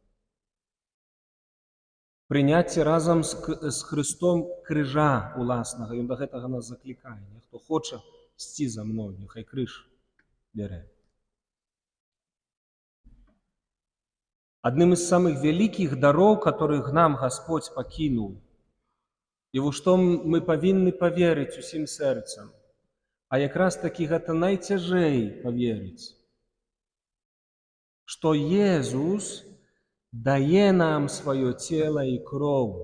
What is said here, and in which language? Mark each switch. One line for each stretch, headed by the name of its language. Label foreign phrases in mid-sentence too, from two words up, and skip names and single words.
Belarusian: Прыняць разам з Христом крыжа уласнага. Ён да гэтага нас заклікае. Хто хоча ісці за мною, няхай крыж бярэ. Адным
Russian: из самых
Belarusian: вялікіх дароў,
Russian: которых нам Господь
Belarusian: пакінуў, і ў што мы павінны паверыць усім сэрцам, а якраз такі гэта найцяжэй паверыць, што Езус дае нам сваё цела і кроў.